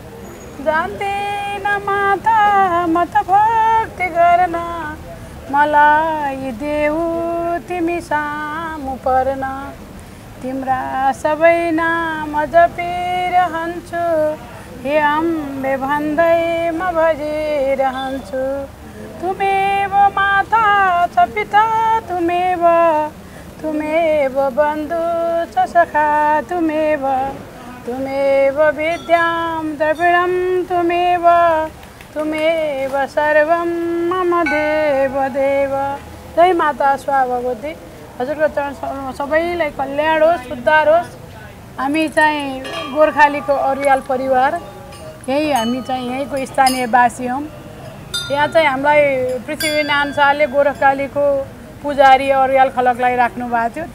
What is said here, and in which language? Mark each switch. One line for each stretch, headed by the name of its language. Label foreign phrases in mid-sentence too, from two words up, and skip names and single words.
Nepali: जान्दिन माता म त भक्ति गर्न, मलाई देऊ तिमी सामु पर्न। तिम्रा सबै नाम जपिरहन्छु, हे अम्बे भन्दै म भजिरहन्छु।
Sanskrit: तुमेव माता च पिता तुमेव, तुमेव बन्धु च सखा तुमेव, तुमेव विद्यां द्रविणं तुमेव, तुमेव सर्वं मम देव देव।
Nepali: जय माता शोभा भगवती। हजुरको चरण सबैलाई कल्याण होस्, उद्धार होस्। हामी चाहिँ गोर्खालीको अर्याल परिवार, हामी चाहिँ यहीँको स्थानीय बासी हौँ। यहाँ चाहिँ हामीलाई पृथ्वीनारायण शाहले गोरखकालीको पुजारी अर्याल खलकलाई राख्नु भएको थियो।